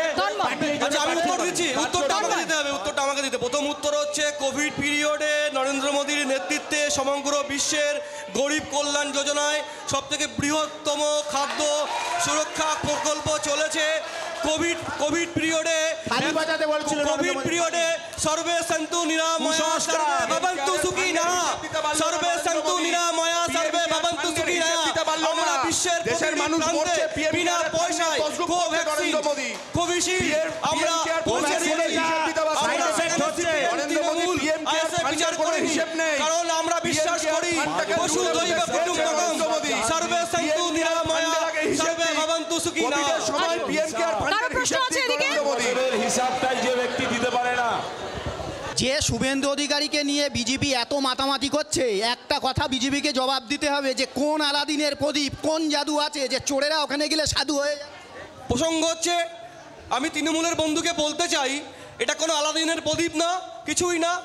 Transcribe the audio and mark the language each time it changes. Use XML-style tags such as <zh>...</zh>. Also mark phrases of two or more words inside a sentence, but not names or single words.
<bn>আমি উত্তর দিচ্ছি, উত্তরটা আমাকে দিতে। প্রথম উত্তর হচ্ছে কোভিড পিরিয়ডে নরেন্দ্র মোদীর নেতৃত্বে সমগ্র বিশ্বের গরিব কল্যাণ যোজনায় সবথেকে বৃহত্তম খাদ্য সুরক্ষা প্রকল্প চলেছে।</bn> <sa>কোভিড পিরিয়ডে সর্বে সন্তু নিরাময়া সর্বে ভবন্তু সুখিনঃ, সর্বে সন্তু নিরাময়া সর্বে ভবন্তু সুখিনঃ।</sa> <bn>আমরা বিশ্বের দেশের মানুষ মরছে বিনা পয়সায় কোভ্যাক্সিন, কোভিশিল্ড আমরা পৌঁছে দিয়েছি। কারণ আমরা বিশ্বাস করি</bn> <sa>পশু দৈব কুটুম্বকম সর্বে সন্তু নিরাময়া সর্বে ভবন্তু সুখিনঃ।</sa> <bn>হিসাবটাই যে ব্যক্তি দিতে পারে না। যে শুভেন্দু অধিকারীকে নিয়ে বিজেপি এত মাতামাতি করছে, একটা কথা বিজেপিকে জবাব দিতে হবে যে কোন আলাদিনের প্রদীপ, কোন জাদু আছে যে চোরেরা ওখানে গেলে সাধু হয়ে যায়। প্রসঙ্গ হচ্ছে, আমি তৃণমূলের বন্ধুকে বলতে চাই, এটা কোনো আলাদিনের প্রদীপ না, কিছুই না।</bn>